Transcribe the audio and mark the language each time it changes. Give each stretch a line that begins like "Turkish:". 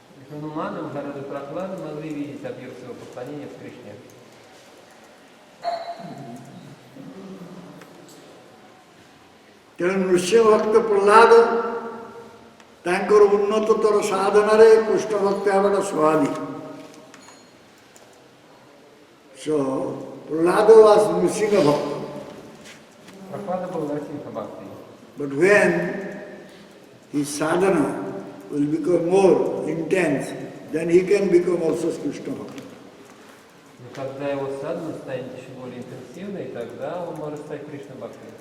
Russian: Хануман и Махараджа Прахлада могли видеть объект своего поклонения в Кришне.
Odia: ତେଣୁ ନୃସିଂହ ଭକ୍ତ ପ୍ରହ୍ଲାଦ ତାଙ୍କର ଉନ୍ନତତର ସାଧନାରେ କୃଷ୍ଣ ଭକ୍ତ ହେବାଟା ସ୍ୱାଭାବିକ।
English: So Prahlada was Nrsimha Bhakta.
Russian: Прахлада был Нарасимха Бхакти.
English: But when his sadhana will become more intense, then he can become also Krishna Bhakta.
Russian: Но когда его садхана станет еще более интенсивной, тогда он может стать Кришна Бхакти.